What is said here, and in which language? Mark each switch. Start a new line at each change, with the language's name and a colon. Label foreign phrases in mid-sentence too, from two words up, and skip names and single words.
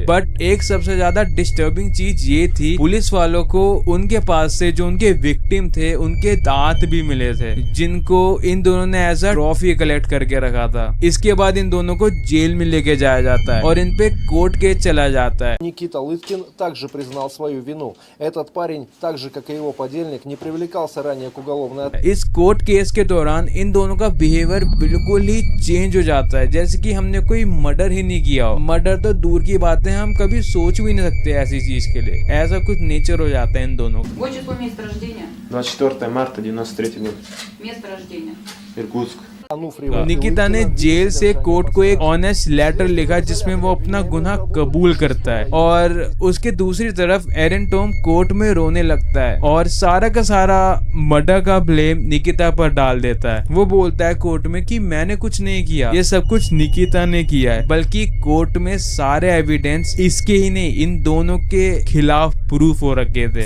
Hindi: बट एक सबसे ज्यादा डिस्टर्बिंग चीज ये थी, पुलिस वालों को उनके पास से जो उनके विक्टिम थे उनके दांत भी मिले थे, जिनको इन दोनों ने
English: as a trophy collect
Hindi: करके रखा था। इसके बाद इन दोनों को जेल में लेके जाया जाता है और इन पे
English: court case
Hindi: चला जाता है।
Russian: Никита Лыткин также признал свою вину. Этот парень, так же как и его подельник, не привлекался ранее к уголовной ответственности.
Hindi: इस
English: court case
Hindi: के दौरान इन दोनों का बिहेवियर बिल्कुल ही चेंज हो जाता है, जैसे कि हमने कोई मर्डर ही नहीं किया हो। मर्डर तो दूर की बात है, हम कभी सोच भी नहीं सकते ऐसी चीज के लिए। ऐसा कुछ नेचर हो जाता है इन दोनों का।
Russian: Год, число, место рождения. 24 марта 93 год. Место рождения. Иркутск. Ануфриева и
Hindi: निकिता ने
Russian: Лыткина
Hindi: जेल से
Russian: вместе
Hindi: कोर्ट को एक
Russian: охраняли
English: honest letter
Hindi: लिखा जिसमें वो अपना गुनाह कबूल करता है और उसके दूसरी तरफ एरियन टॉम कोर्ट में रोने लगता है और सारा का सारा मर्डर का ब्लेम निकिता पर डाल देता है। वो बोलता है कोर्ट में कि मैंने कुछ नहीं किया, ये सब कुछ निकिता ने किया है, बल्कि कोर्ट में सारे एविडेंस इसके ही नहीं इन दोनों के खिलाफ प्रूफ हो रखे थे।